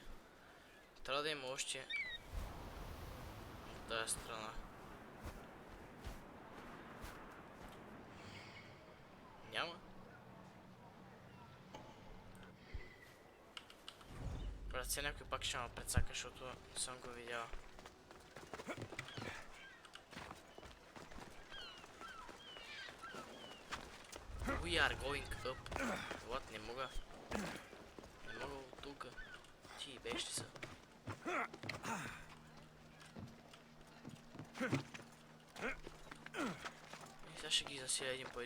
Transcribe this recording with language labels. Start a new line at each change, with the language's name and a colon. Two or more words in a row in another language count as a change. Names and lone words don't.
Bulgarian: Трябва да има още от тази страна. Няма. Брат, сега някой пак ще ме прецака, защото не съм го видял.
English: We are going up. What?
Bulgarian: Не мога. Не мога от тук. Ти беше ли са? И сега ще ги засия един по един.